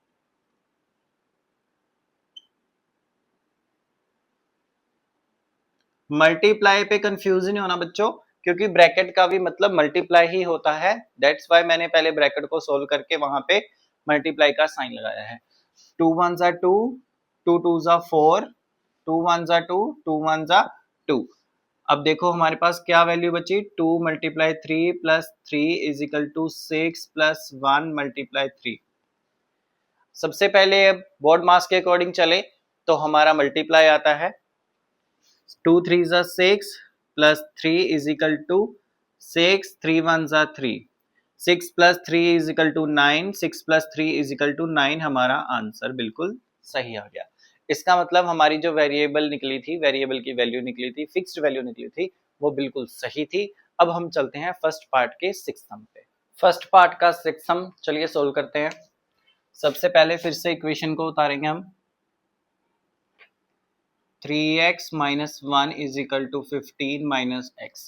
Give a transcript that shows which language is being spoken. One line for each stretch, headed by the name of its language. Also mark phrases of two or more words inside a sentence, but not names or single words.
Hindi: मल्टीप्लाई पे कंफ्यूज नहीं होना बच्चों, क्योंकि ब्रैकेट का भी मतलब मल्टीप्लाई ही होता है।
English: that's why
Hindi: मैंने पहले ब्रैकेट को सोल्व करके वहां पे मल्टीप्लाई का साइन लगाया है।
English: 2 1s are 2, 2 2s are 4, 2 1s are 2, 2 1s are 2।
Hindi: अब देखो हमारे पास क्या वैल्यू बची,
English: 2 multiply 3 plus 3 is equal to 6 plus 1 multiply 3.
Hindi: सबसे पहले अब बोर्ड मास के अकॉर्डिंग चले तो हमारा मल्टीप्लाई आता है
English: 2 3s are 6 plus 3 is equal to 6, 3 1s are 3, 6 plus 3 is equal to 9, 6 plus 3 is equal to 9।
Hindi: हमारा आंसर बिल्कुल सही आ गया। इसका मतलब हमारी जो वेरिएबल निकली थी, वेरिएबल की वैल्यू निकली थी,
English: fixed value
Hindi: निकली थी, वो बिल्कुल सही थी। अब हम चलते हैं
English: first part
Hindi: के
English: sixth sum
Hindi: पे।
English: first part
Hindi: का
English: sixth sum
Hindi: चलिए सोल्व करते हैं। सबसे पहले फिर से इक्वेशन को उतारेंगे हम।
English: 3x minus 1 is equal to 15 minus x.